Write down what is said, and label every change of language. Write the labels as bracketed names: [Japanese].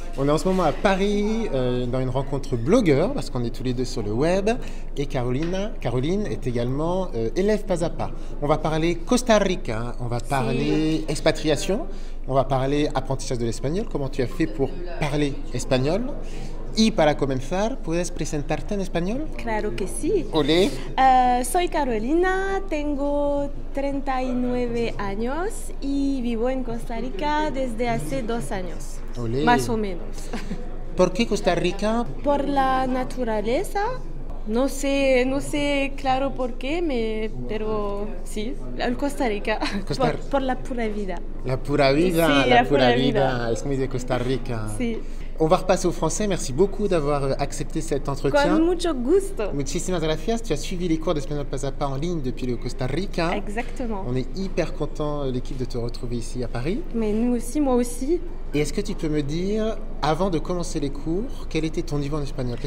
[French] On est en ce moment à Paris dans une rencontre blogueur parce qu'on est tous les deux sur le web et Caroline est également élève pas à pas. On va parler Costa Rica, on va parler expatriation, on va parler apprentissage de l'espagnol, comment tu as fait pour parler espagnol. [Spanish] Y para comenzar, ¿puedes presentarte en español? Claro que sí. Olé. Soy Carolina, tengo 39 años y vivo en Costa Rica desde hace 2 años, Olé. más o menos. ¿Por qué Costa Rica? Por la naturaleza, no sé claro por qué, pero sí, el Costa Rica, por la pura vida. La pura vida, sí, la pura vida, es muy de Costa Rica. Sí. [French] On va repasser au français. Merci beaucoup d'avoir accepté cet entretien. [Spanish] Con mucho gusto. Muchísimas gracias. [French] Tu as suivi les cours d'espagnol pas à pas en ligne depuis le Costa Rica. Exactement. On est hyper content, l'équipe, de te retrouver ici à Paris. Mais nous aussi, moi aussi. Et est-ce que tu peux me dire, avant de commencer les cours, quel était ton niveau en espagnol?